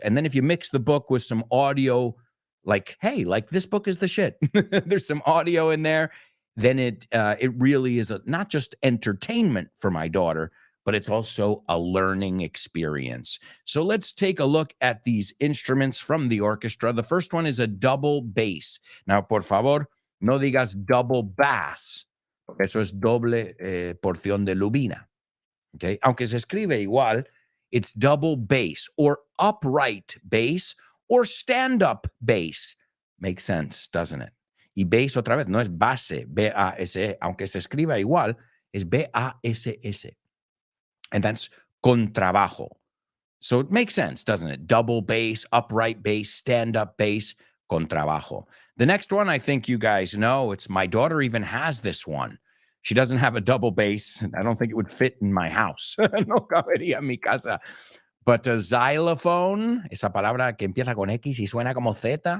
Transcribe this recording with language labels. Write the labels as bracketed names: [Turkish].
[English] And then if you mix the book with some audio, like, hey, like this book is the shit. There's some audio in there. Then it really is not just entertainment for my daughter, but it's also a learning experience. So let's take a look at these instruments from the orchestra. The first one is a double bass. [Spanish] Now, por favor, no digas double bass, porque eso es doble porción de lubina. [English] Okay? [Spanish] Aunque se escribe igual, [English] it's double bass or upright bass or stand-up bass. Makes sense, doesn't it? [Spanish] Y bass otra vez no es base, B-A-S-E, aunque se escriba igual, es B-A-S-S. [English] And that's contrabajo. So it makes sense, doesn't it? Double bass, upright bass, stand-up bass, contrabajo. The next one, I think you guys know, my daughter even has this one. She doesn't have a double bass. I don't think it would fit in my house. [Spanish] No cabería en mi casa. [English] But a xylophone, [Spanish] esa palabra que empieza con X y suena como Z.